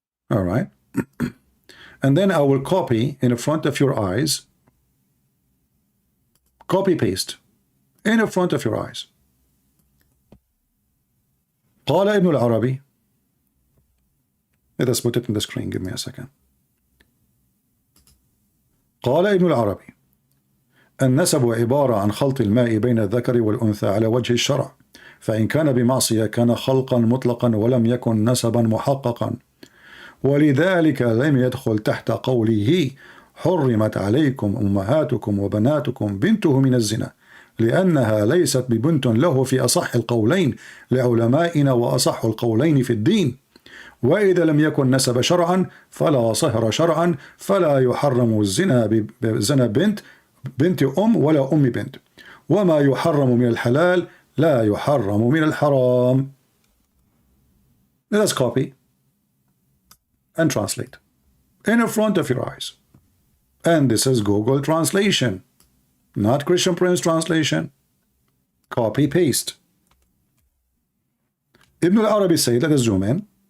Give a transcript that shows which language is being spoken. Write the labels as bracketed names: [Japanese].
[English] All right. And then I will copy in front of your eyes. Copy paste in front of your eyes. [Arabic] قال ابن العربي. [English] Let us put it in the screen. Give me a second. [Arabic] قال ابن العربي النسب عبارة عن خلط الماء بين الذكر والأنثى على وجه الشرع، فإن كان بمعصية كان خلقا مطلقا ولم يكن نسبا محققا، ولذلك لم يدخل تحت قوله حرمت عليكم أمهاتكم وبناتكم بنته من الزنا، لأنها ليست ببنت له في أصح القولين لعلمائنا وأصح القولين في الدين، وإذا لم يكن نسب شرعا فلا صهر شرعا، فلا يحرم الزنا بزنا بنت أم ولا أم بنت، وما يحرم من الحلال لا يحرم من الحرام. [English] Let us copy and translate in front of your eyes. And this is Google translation, not Christian Prince translation. Copy paste. Ibn al-Arabi said, let us zoom in.